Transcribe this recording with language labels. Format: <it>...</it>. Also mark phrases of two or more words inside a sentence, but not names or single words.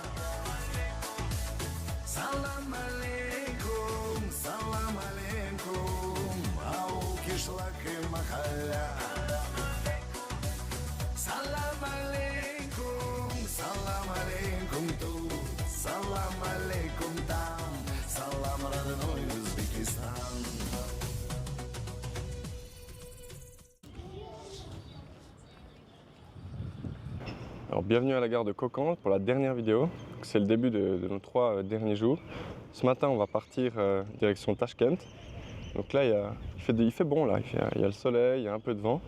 <ar>سلام عليكم,</ar> <ru>ау кишлак и махалля.</ru> <ar>سلام عليكم</ar> <ru>тут,</ru> <ar>سلام عليكم</ar> <ru>там, салам родной Узбекистан.</ru> <fr>Alors bienvenue à la gare de Kokand pour la dernière vidéo. C'est le début de nos 3 derniers jours. Ce matin on va partir direction Tashkent. Donc là il fait bon là, il y a le soleil, il y a un peu de vent.</fr>